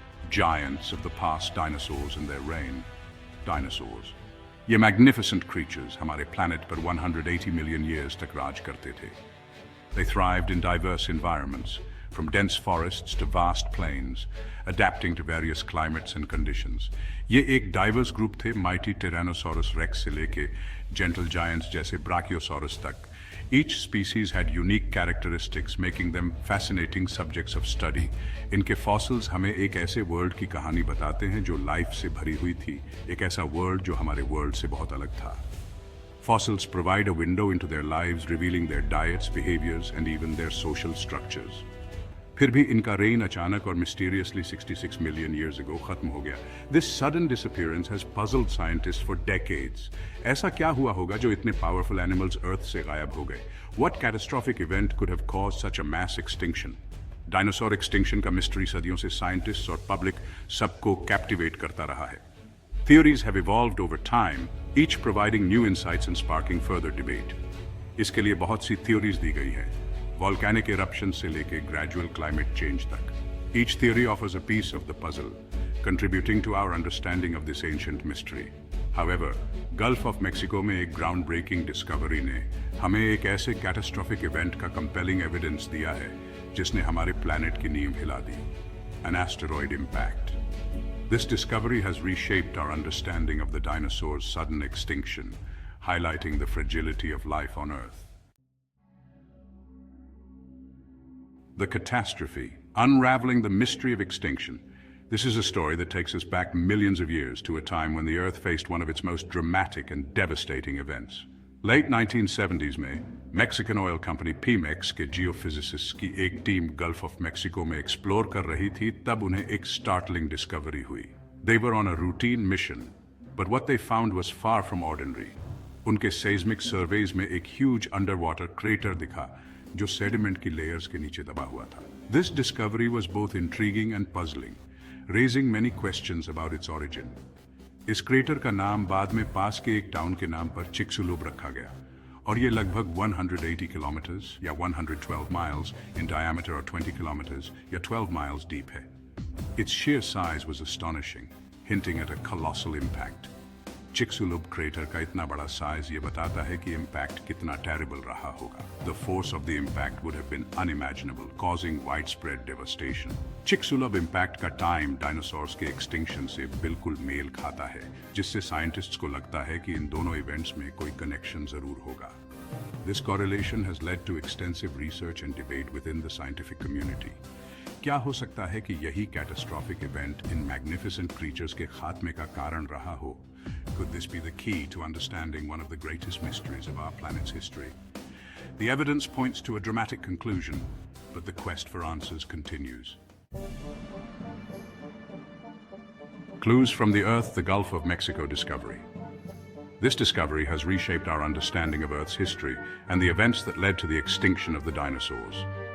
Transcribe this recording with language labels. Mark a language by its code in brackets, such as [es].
[en] giants of the past dinosaurs and their reign. Dinosaurs. [hi] ये [en] magnificent creatures [hi] हमारे planet पर [en] 180 million years [hi] तक राज करते थे. [en] They thrived in diverse environments, from dense forests to vast plains, adapting to various climates and conditions. [hi] ये एक [en] diverse group [hi] थे, [en] mighty Tyrannosaurus rex [hi] से लेके [en] gentle giants [hi] जैसे Brachiosaurus तक. [en] Each species had unique characteristics, making them fascinating subjects of study. [hi] इनके fossils हमें एक ऐसे world की कहानी बताते हैं जो life से भरी हुई थी, एक ऐसा world जो हमारे world से बहुत अलग था. [en] Fossils provide a window into their lives, revealing their diets, behaviors, and even their social structures. [hi] फिर भी इनका reign अचानक और mysteriously [en] 66 million years ago [hi] खत्म हो गया. [en] This sudden disappearance has puzzled scientists for decades. [hi] ऐसा क्या हुआ होगा जो इतने powerful animals Earth से गायब हो गए? [en] What catastrophic event could have caused such a mass extinction? [hi] Dinosaur extinction का mystery सदियों से scientists और public सबको captivate करता रहा है. [en] Theories have evolved over time, each providing new insights and sparking further debate. [hi] इसके लिए बहुत सी theories दी गई हैं. [en] Volcanic eruptions से लेके gradual climate change तक. Each theory offers a piece of the puzzle, contributing to our understanding of this ancient mystery. [hi] However, Gulf of Mexico में एक [en] groundbreaking discovery [hi] ने हमें एक ऐसे [en] catastrophic event [hi] का [en] compelling evidence [hi] दिया है, जिसने हमारे planet की नींव हिला दी. [en] An asteroid impact. This discovery has reshaped our understanding of the dinosaurs' sudden extinction, highlighting the fragility of life on Earth. The catastrophe, unraveling the mystery of extinction. This is a story that takes us back millions of years to a time when the Earth faced one of its most dramatic and devastating events. [hi] Late 1970s में Mexican oil company Pemex के geophysicists की एक team Gulf of Mexico में explore कर रही थी, तब उन्हें एक [en] startling discovery [hi] हुई. [en] They were on a routine mission, but what they found was far from ordinary. [hi] उनके [en] seismic surveys [hi] में एक [en] huge underwater crater [hi] दिखा, जो sediment की layers के नीचे दबा हुआ था. [en] This discovery was both intriguing and puzzling, raising many questions about its origin. [hi] इस crater का नाम बाद में पास के एक टाउन के नाम पर चिक्सुलुब रखा गया, और ये लगभग 180 किलोमीटर्स या [en] 112 miles in diameter [hi] और 20 kilometers या [en] 12 miles deep [hi] है. [en] Its sheer size was astonishing, hinting at a colossal impact. [hi] चिक्सुलुब crater का इतना बड़ा size ये बताता है कि impact कितना terrible रहा होगा. [en] The force of the impact would have been unimaginable, causing widespread devastation. [hi] चिक्सुलुब impact का time dinosaurs के extinction से बिल्कुल मेल खाता है, जिससे scientists को लगता है कि इन दोनों events में कोई connection जरूर होगा. [en] This correlation has led to extensive research and debate within the scientific community. [hi] क्या हो सकता है कि यही [en] catastrophic event [hi] इन [en] magnificent creatures [hi] के खात्मे का कारण रहा हो? [en] Could this be the key to understanding one of the greatest mysteries of our planet's history? The evidence points to a dramatic conclusion, but the quest for answers continues. Clues from the Earth, the Gulf of Mexico discovery. This discovery has reshaped our understanding of Earth's history and the events that led to the extinction of the dinosaurs.